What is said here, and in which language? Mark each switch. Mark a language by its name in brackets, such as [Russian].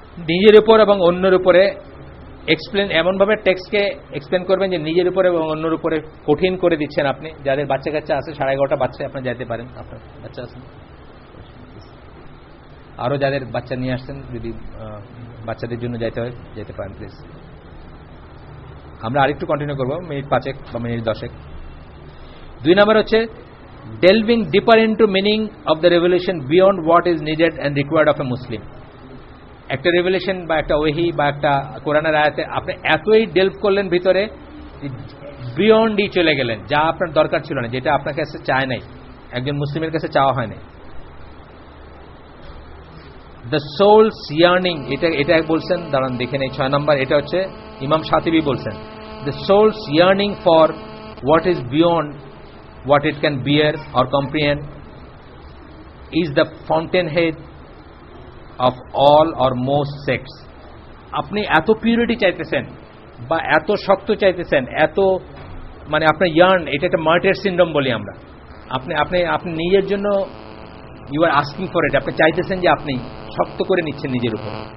[Bangla] নিজের উপর এবং অন্যের উপরে এক্সপ্লেন, এমনভাবে টেক্সটকে এক্সপ্লেন করবেন যে নিজের উপরে এবং অন্যের উপরে কঠিন করে দিচ্ছেন আপনি। যাদের বাচ্চা কাচ্চা আছে, 11:30 বাচ্চা, আপনি যাইতে পারেন, আপনার বাচ্চা আছেন, আরো যাদের বাচ্চা নিয়ে আসছেন, যদি বাচ্চাদের জন্য যাইতে হয় যেতে পারেন প্লিজ। আমরা আরেকটু কন্টিনিউ করবো, মিনিট 5 বা মিনিট 10। 2 নম্বর হচ্ছে [English] delving deeper into meaning of the revelation beyond what is needed and required of a Muslim. [Bangla] একটা রেভেলেশন বা একটা ওহি বা একটা কোরআনের আয়াতে আপনি এতই ডেলভ করলেন ভিতরে, বিয়ন্ডই চলে গেলেন, যা আপনার দরকার ছিল না, যেটা আপনার কাছে চায় নাই, একজন মুসলিমের কাছে চাওয়া হয় নাই। [English] the soul's yearning, [Bangla] এটা বলছেন, দাঁড়ান দেখে নেই, 6 নম্বর। এটা হচ্ছে ইমাম শাতিবি বলছেন, [English] The soul's yearning for what is beyond what it can bear or comprehend is the fountainhead of all or most sects. [Bangla] আপনি এত পিউরিটি চাইতেছেন বা এত শক্ত চাইতেছেন, এত মানে আপনার ইয়ার্ন, এটা একটা মার্টির সিনড্রোম বলি আমরা। আপনি নিজের জন্য [English] you are asking for it, [Bangla] আপনি চাইতেছেন যে আপনি শক্ত করে নিচ্ছেন নিজের উপর।